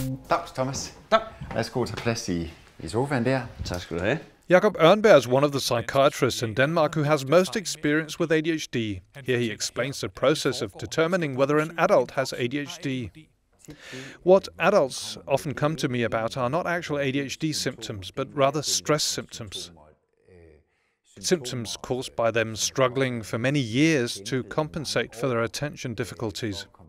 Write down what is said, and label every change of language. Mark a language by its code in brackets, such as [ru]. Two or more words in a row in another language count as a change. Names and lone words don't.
[da] Dags, Thomas. Tak. Værsgo at tage plads i sofaen der. Tak skal du have. [en] Jakob Ørnberg is one of the psychiatrists in Denmark who has most experience with ADHD. Here he explains the process of determining whether an adult has ADHD. What adults often come to me about are not actual ADHD symptoms, but rather stress symptoms. Symptoms caused by them struggling for many years to compensate for their attention difficulties.